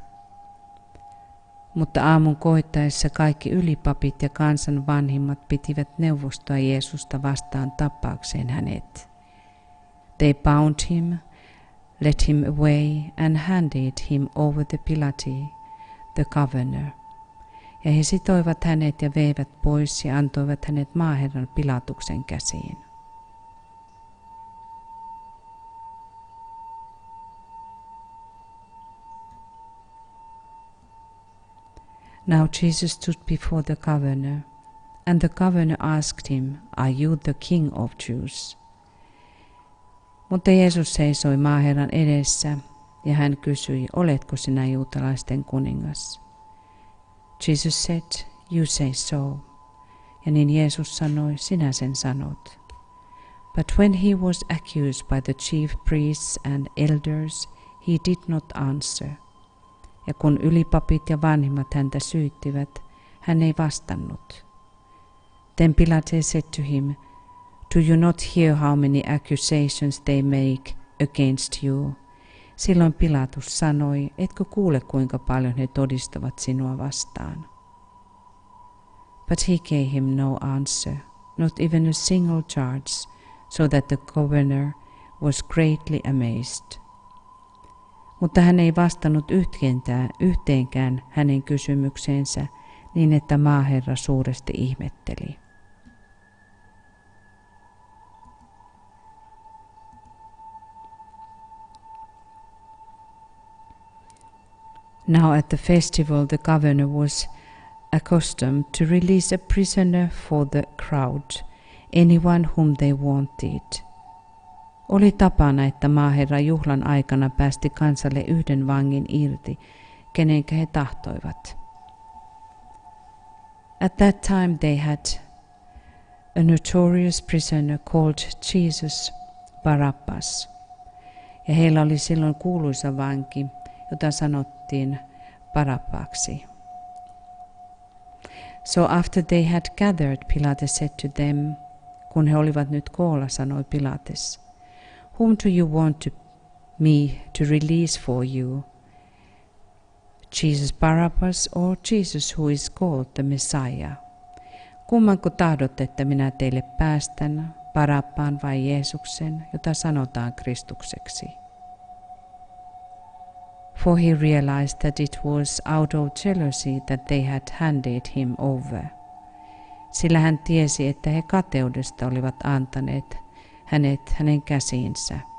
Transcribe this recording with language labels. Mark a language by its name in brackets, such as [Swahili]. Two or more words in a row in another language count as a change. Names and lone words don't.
[Finnish] Mutta aamun koittaessa kaikki ylipapit ja kansan vanhimmat pitivät neuvostoa Jeesusta vastaan tappaakseen hänet. [English] They bound him, led him away and handed him over to Pilate, the governor. [Finnish] Ja he sitoivat hänet ja veivät pois ja antoivat hänet maaherran Pilatuksen käsiin. [English] Now Jesus stood before the governor, and the governor asked him, "Are you the king of Jews?" [Finnish] Mutta Jeesus seisoi maaherran edessä, ja hän kysyi, "Oletko sinä juutalaisten kuningas?" [English] Jesus said, "You say so." [Finnish] Ja niin Jeesus sanoi, "Sinä sen sanot." [English] But when he was accused by the chief priests and elders, he did not answer. [Finnish] Ja kun ylipapit ja vanhimmat häntä syyttivät, hän ei vastannut. [English] Then Pilate said to him, "Do you not hear how many accusations they make against you?" [Finnish] Silloin Pilatus sanoi, "Etkö kuule kuinka paljon he todistavat sinua vastaan?" [English] But he gave him no answer, not even a single charge, so that the governor was greatly amazed. [Finnish] Mutta hän ei vastannut yhteenkään hänen kysymykseensä, niin että maaherra suuresti ihmetteli. [English] Now at the festival the governor was accustomed to release a prisoner for the crowd, anyone whom they wanted. [Finnish] Oli tapana, että maaherra juhlan aikana päästi kansalle yhden vangin irti, kenenkä he tahtoivat. [English] At that time they had a notorious prisoner called Jesus Barabbas, [Finnish] ja heillä oli silloin kuuluisa vanki, jota sanottiin Barabbaksi. [English] So after they had gathered, Pilate said to them, [Finnish] kun he olivat nyt koolla, sanoi Pilates, [English] "Whom do you want me to release for you? Jesus Barabbas or Jesus who is called the Messiah? [Finnish] Kummanko tahdot, että minä teille päästän, Barabbaan vai Jeesuksen, jota sanotaan Kristukseksi?" [English] for he realized that it was out of jealousy that they had handed him over. [Finnish] Sillä hän tiesi, että he kateudesta olivat antaneet hänet hänen käsiinsä.